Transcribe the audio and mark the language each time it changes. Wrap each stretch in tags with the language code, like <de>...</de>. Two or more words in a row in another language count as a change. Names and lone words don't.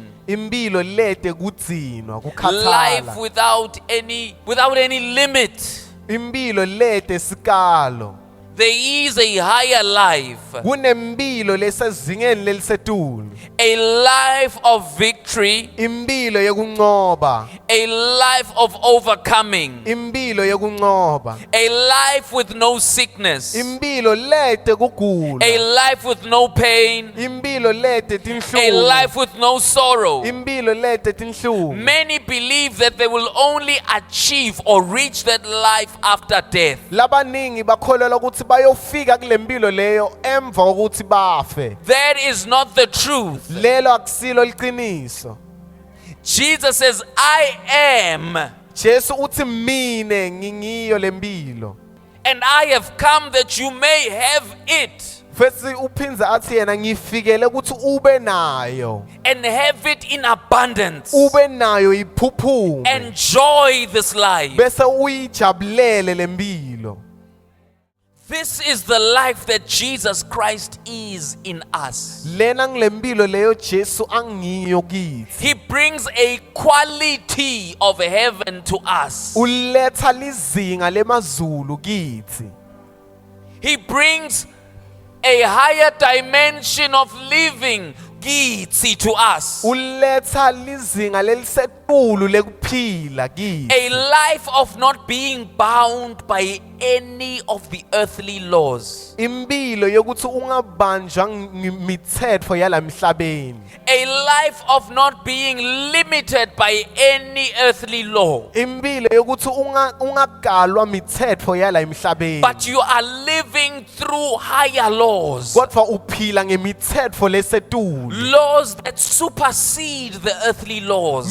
<ss>impilo lede kudzinwa</ss> <en>life</en> <ss>kukhathala,</ss> <en>without any limit.</en> <ss>impilo lede sikalo.</ss> <en>There is a higher life,</en> <ss>Kunempilo lesezingeni lelisetulu,</ss> <en>a life of victory,</en> <ss>impilo yekunqoba,</ss> <en>a life of overcoming,</en> <ss>impilo yekunqoba,</ss> <en>a life with no sickness,</en> <ss>impilo lede kugula,</ss> <en>a life with no pain,</en> <ss>impilo lede</ss> <en>a</en> <ss>tinhlungu,</ss> <en>life with no sorrow.</en> <ss>impilo lede tinhlungu.</ss> <en>Many believe that they will only achieve or reach that life after death.</en> <ss>Labaningi bakholelwa ukuthi bayofika kule mpilo leyo emva kokuthi bafe.</ss> <en>That is not the truth.</en> <ss>Lelo akusilo liqiniso.</ss> <en>Jesus says, I am,</en> <ss>Jesu uthi mine ngingiyo lempilo.</ss> <en>and I have come that you may have it,</en> <ss>Futhi uphinza athi yena ngifikele ukuthi ube nayo.</ss> <en>and have it in abundance.</en> <ss>Ube nayo iphuphume.</ss> <en>Enjoy this life.</en> <ss>Bese uyijabulele lempilo.</ss> <en>This is the life that Jesus Christ is in us.</en> <ss>Lena ngilempilo leyo Jesu angiyo kithi.</ss> <en>He brings a quality of heaven to us.</en> <ss>Uletha lizinga lemazulu kithi.</ss> <en>He brings a higher dimension of living kithi to us.</en> <ss>Uletha lizinga lelisetulu lekuphila kithi.</ss> <en>A life of not being bound by any of the earthly laws.</en> <ss>Impilo yokuthi ungabanjwa ngemithetho yalamhlabeni.</ss> <en>A life of not being limited by any earthly law.</en> <ss>Impilo yokuthi ungagalwa mithetho yala emhlabeni.</ss> <en>But you are living through higher laws.</en> <ss>Kodwa uphila ngemithetho lesetulu.</ss> <en>Laws that supersede the earthly laws.</en>